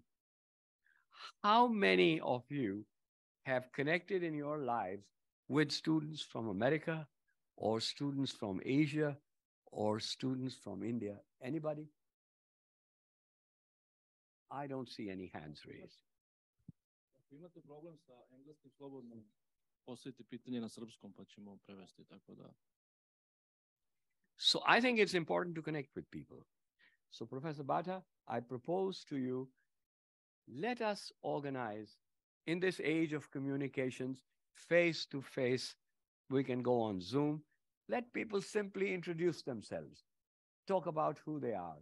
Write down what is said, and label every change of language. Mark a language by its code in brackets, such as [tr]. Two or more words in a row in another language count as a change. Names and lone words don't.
[en] How many of you have connected in your lives with students from America or students from Asia or students from India? Anybody? I don't see any hands raised. [sr] Ako imate problem sa engleskim, slobodno postavite pitanje na srpskom, pa ćemo prevesti, tako da. [en] So I think it's important to connect with people. So Professor Bhatta, I propose to you, let us organize in this age of communications, face to face. We can go on Zoom. Let people simply introduce themselves, talk about who they are.